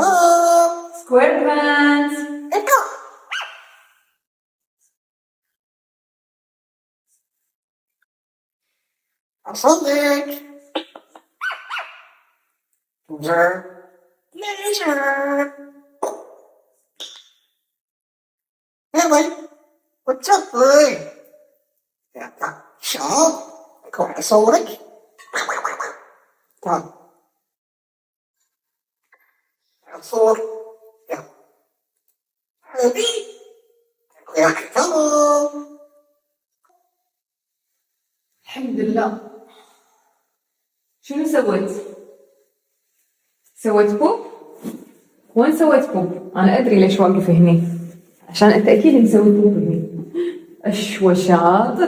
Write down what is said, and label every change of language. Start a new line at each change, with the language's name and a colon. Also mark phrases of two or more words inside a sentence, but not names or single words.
English: square pants.
Arabic: أصلي. ليزر.
English: Really? What's up, boy? Sean?
Swedish: Kom jag såg dig? Kom. Jag såg. Ja. Hörni? Jag kom.
Arabic: الحمد لله. شنو سويت؟ سويت بوب؟ وين سويت بوب؟ أنا أدري ليش واقف هني، عشان أنت أكيد مسوي بوب هني. أشوى شاطر.